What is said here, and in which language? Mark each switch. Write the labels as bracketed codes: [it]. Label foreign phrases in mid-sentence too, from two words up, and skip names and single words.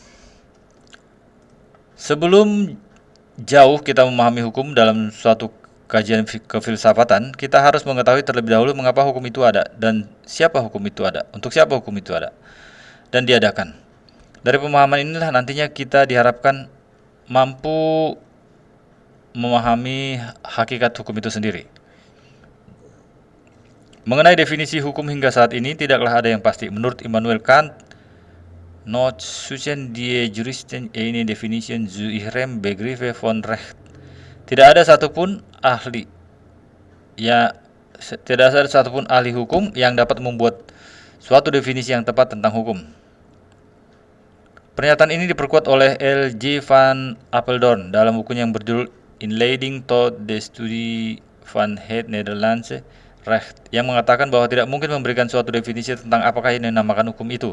[id] Sebelum jauh kita memahami hukum dalam suatu kajian kefilsafatan, kita harus mengetahui terlebih dahulu mengapa hukum itu ada dan siapa hukum itu ada, untuk siapa hukum itu ada dan diadakan. Dari pemahaman inilah nantinya kita diharapkan mampu memahami hakikat hukum itu sendiri. Mengenai definisi hukum hingga saat ini tidaklah ada yang pasti. Menurut Immanuel Kant, [de] Not suchen die Juristen eine Definition zu ihrem Begriffe von Recht. [id] Tidak ada satupun ahli hukum yang dapat membuat suatu definisi yang tepat tentang hukum. Pernyataan ini diperkuat oleh L.J. van Apeldoorn dalam bukunya yang berjudul Inleiding tot de Studie van het Nederlandse Recht, yang mengatakan bahwa tidak mungkin memberikan suatu definisi tentang apakah yang dinamakan hukum itu.